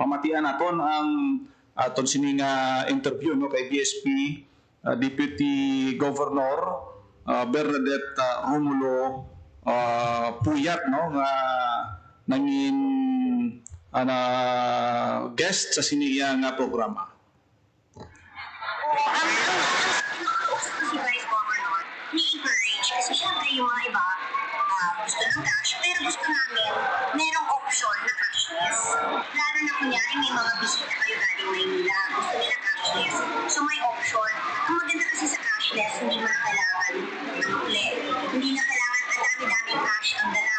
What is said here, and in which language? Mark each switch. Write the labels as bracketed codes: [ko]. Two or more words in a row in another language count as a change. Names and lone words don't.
[hil] Pamatian naton ang aton sininga interview no kay BSP Deputy Governor Bernadette Romulo Puyat, no, nga nangin guest sa siniya nga programa. [tl] Si Vice Governor, ni-encourage kasi syempre yung mga iba gusto ng cash, pero gusto namin merong option na cashless. Lalo na kunyari may mga bisita kayo galing Maynila, gusto nila cashless. So may option. Ang maganda kasi sa cashless, hindi mo na kailangan hindi na kailangan ang dami-daming cash ang dala.